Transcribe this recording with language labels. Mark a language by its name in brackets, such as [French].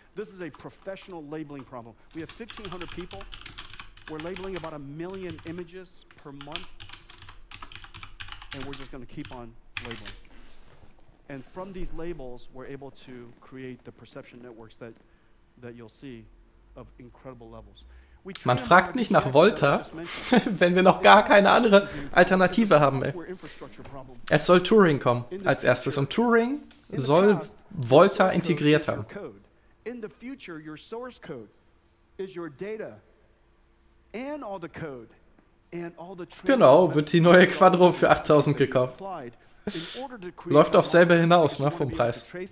[English] This is a professional labeling problem. We have 1,500 people. We're labeling about 1 million images per month. And we're just going to keep on labeling. And from these labels, we're able to create the perception networks that you'll see of incredible levels. [German] Man fragt nicht nach Volta, wenn wir noch gar keine andere Alternative haben. Ey. Es soll Turing kommen als erstes und Turing soll Volta integriert haben. [English] In the future, your source code is your data and all the code and all the [German] Genau, wird die neue Quadro für 8.000 gekauft. Läuft auf selber hinaus, ne, vom Preis.